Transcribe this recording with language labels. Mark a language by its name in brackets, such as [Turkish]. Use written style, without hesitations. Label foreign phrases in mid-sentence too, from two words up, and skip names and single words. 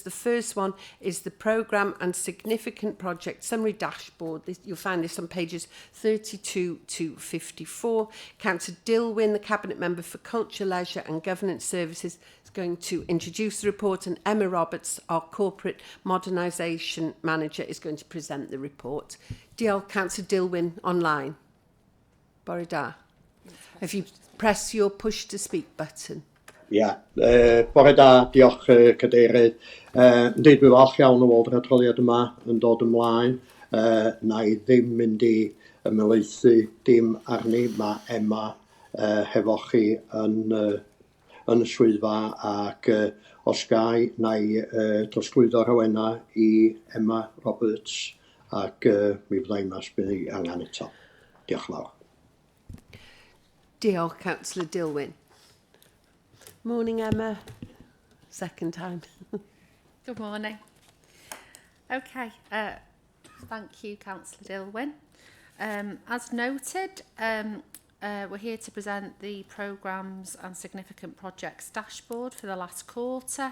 [English] The first one is the Programme and Significant Project Summary Dashboard. You'll find this on pages 32 to 54. Councillor Dilwyn, the Cabinet Member for Culture, Leisure and Governance Services, is going to introduce the report, and Emma Roberts, our Corporate Modernisation Manager, is going to present the report. [Welsh] Diolch, Councillor Dilwyn, online. Bore da. [English] If you press your push to speak button. [Welsh] Bore da, diolch cadeirydd. Yndyd, dwi'n falch iawn o weld yr adroddiad yma yn dod ymlaen. Na i ddim mynd i ymelaethu dim arni, mae Emma hefo chi yn y swyddfa, ac os gai, na i trosglwyddo'r hawena i Emma Roberts, ac mi fydda i mas bydd i angen eto. Diolch yn fawr. Diolch, Councillor Dilwyn. [English] Morning, Emma. Second time. Good morning. Okay, thank you, Councillor Dilwyn. As noted, we're here to present the Programmes and Significant Projects Dashboard for the last quarter.